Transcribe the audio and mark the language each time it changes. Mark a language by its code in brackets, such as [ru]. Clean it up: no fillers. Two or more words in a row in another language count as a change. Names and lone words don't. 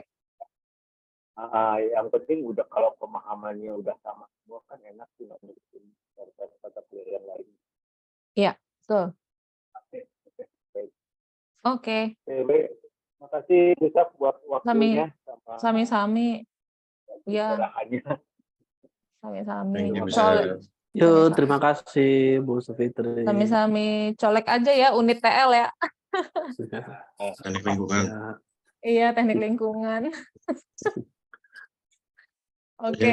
[id] Yang penting udah kalau pemahamannya udah sama semua kan enak sih nggak ngurusin kata yang lain. Iya, betul. Oke. Baik. Makasih Gustaf buat waktunya. Sami-sami. Iya. Sami-sami. Yuk, terima kasih Bu Sufitri. Sami-sami. Colek aja ya unit TL ya. Teknik lingkungan. Iya, teknik lingkungan. Oke.